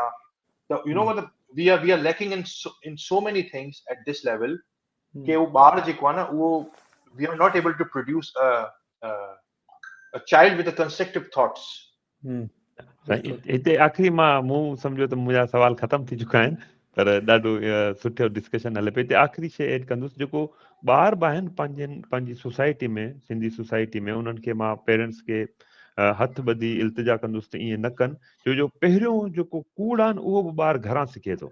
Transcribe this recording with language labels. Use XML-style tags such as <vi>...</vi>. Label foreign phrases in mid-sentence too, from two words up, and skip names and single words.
<en>त you know मतलब we are lacking in so many things at this level</en> <sd>कि वो ॿार जेको आहे न उहो</sd> <en>we are not able to produce a child with a constructive thoughts.</en> <sd>हिते आख़िरी मूं सम्झो त मुंहिंजा सवाल ख़तम थी चुका आहिनि, पर ॾाढो सुठो डिस्कशन हले पियो. हिते आख़िरी शइ एड कंदुसि, जेको ॿार बि आहिनि पंहिंजी सोसाइटी में, सिंधी सोसाइटी में, उन्हनि खे मां पेरेंट्स खे हथ ॿधी इल्तिजा कंदुसि त ईअं न कनि, जो पहिरियों जेको कूड़ आहे न उहो बि ॿारु घरां सिखे थो.</sd>